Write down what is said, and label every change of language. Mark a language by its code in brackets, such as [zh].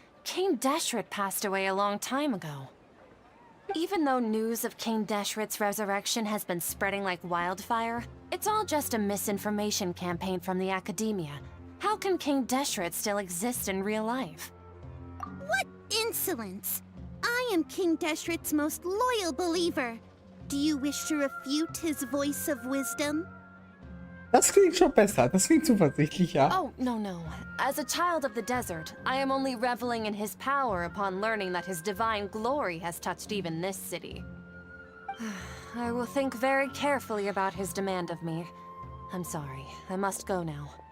[en] King Deshret passed away a long time ago. Even though news of King Deshret's resurrection has been spreading like wildfire, it's all just a misinformation campaign from the academia. How can King Deshret still exist in real life? What insolence! I am King Deshret's most loyal believer. Do you wish to refute his voice of wisdom? [de] Das klingt schon besser. Das klingt zuversichtlich, ja. [en] Oh, no. As a child of the desert, I am only reveling in his power upon learning that his divine glory has touched even this city. I will think very carefully about his demand of me. I'm sorry. I must go now.